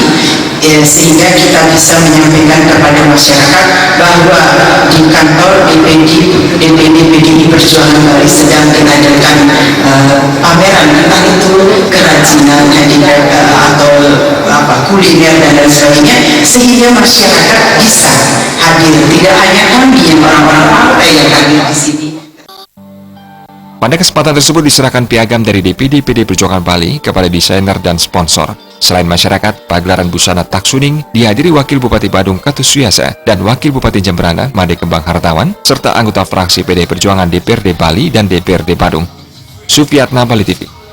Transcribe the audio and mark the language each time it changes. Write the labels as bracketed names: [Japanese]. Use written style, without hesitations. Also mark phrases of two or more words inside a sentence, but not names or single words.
[Indonesian] sehingga kita bisa menyampaikan kepada masyarakat bahwa di kantor DPD PDI Perjuangan Bali sedang mengadakan pameran, entah itu kerajinan, handicraft atau kuliner dan lain sebagainya, sehingga masyarakat bisa hadir, tidak hanya kami yang orang-orang partai yang hadir di sini. Pada kesempatan tersebut diserahkan piagam dari DPD PDI Perjuangan Bali kepada desainer dan sponsor. Selain masyarakat, pagelaran busana Taksuning dihadiri Wakil Bupati Badung Ketut Suyasa dan Wakil Bupati Jemberana Made Kembang Hartawan serta anggota fraksi PDI Perjuangan DPRD Bali dan DPRD Badung. Sufiatna Bali TV.